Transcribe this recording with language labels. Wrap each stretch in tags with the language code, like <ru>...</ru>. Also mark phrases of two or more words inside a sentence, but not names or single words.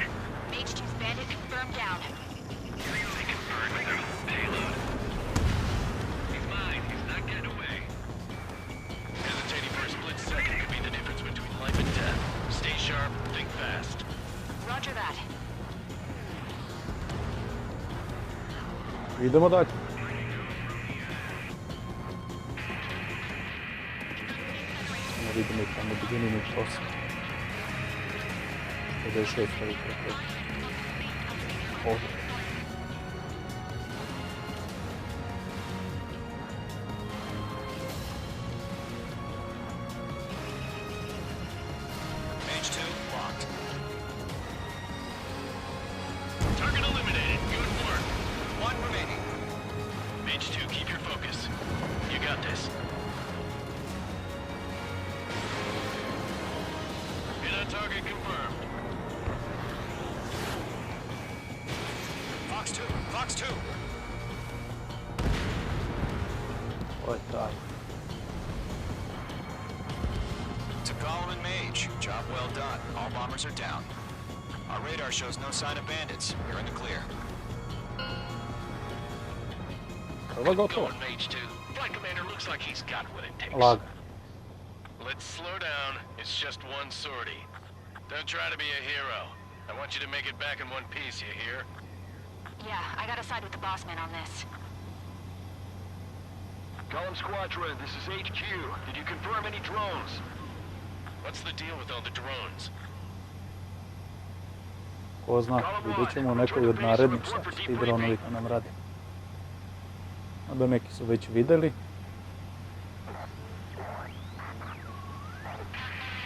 <en>Mage 2's bandit confirmed down. Really confirmed with their payload. He's mine. He's not getting away. Hesitating for a split second could be the difference between life and death. Stay sharp, think fast. Roger that.</en> <bs>Idemo dalje. Ne vidimo ih tamo beginning posle. 56 ovih raketa. Ovdje.</bs> <en>Mage 2, locked. Target eliminated. Good work. 1 remaining. Mage 2, keep your focus. You got this. Hit on target confirmed. Fox 2, Fox 2.</en> <bs>Ovo je taj.</bs> <en>To Golem and Mage, job well done. All bombers are down. Our radar shows no sign of bandits. You're in the clear.</en> <bs>Prva gotova.</bs> <en>Going, Mage 2. Flight commander looks like he's got what it takes.</en> <bs>Laga.</bs> <en>Let's slow down. It's just one sortie. Don't try to be a hero. I want you to make it back in one piece, you hear? Yeah, I gotta side with the boss man on this. Golem Squadron, this is HQ. Did you confirm any drones? What's the deal with all the drones?</en> <bs>Ko zna, vidjet ćemo u nekoj od narednih šta ti dronovi nam radi. Onda neki su već videli.</bs>